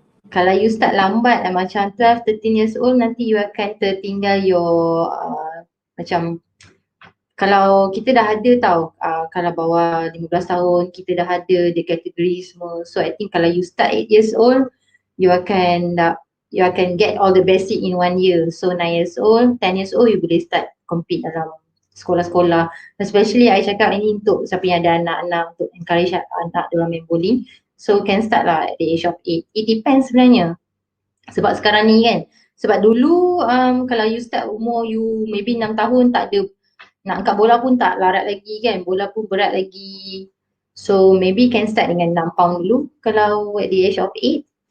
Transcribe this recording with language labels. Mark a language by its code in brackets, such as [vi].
[ms] Kalau [en] you start [ms] lambat macam [en] 12, 13 years old, [ms] nanti you akan tertinggal your macam kalau kita dah ada tau, kalau bawah 15 tahun kita dah ada the kategori semua. [en] So I think [ms] kalau you start 8 years old, you akan [en] get all the basic [ms] in 1 year. [en] So 9 years old, 10 years old [ms] you boleh [en] start compete [ms] dalam sekolah-sekolah. Especially I cakap ini untuk siapa yang ada anak-anak, untuk [en] encourage [ms] anak dalam main bowling. [en] So can start lah at the age of 8. It depends [ms] sebenarnya. Sebab sekarang ni kan, sebab dulu kalau you start umur you maybe 6 tahun tak ada, nak angkat bola pun tak larat lagi kan, bola pun berat lagi. [en] So maybe can start [ms] dengan [en] 6 pound [ms] dulu kalau [en] at the age of 8.